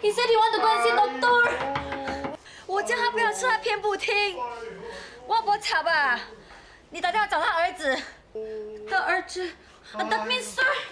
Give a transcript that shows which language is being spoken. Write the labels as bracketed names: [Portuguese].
[English] He said he want to go and see doctor. [Chinese] 我叫他不要吃，他偏不听。我不吵吧？你打电话找他儿子。他儿子， That means sir。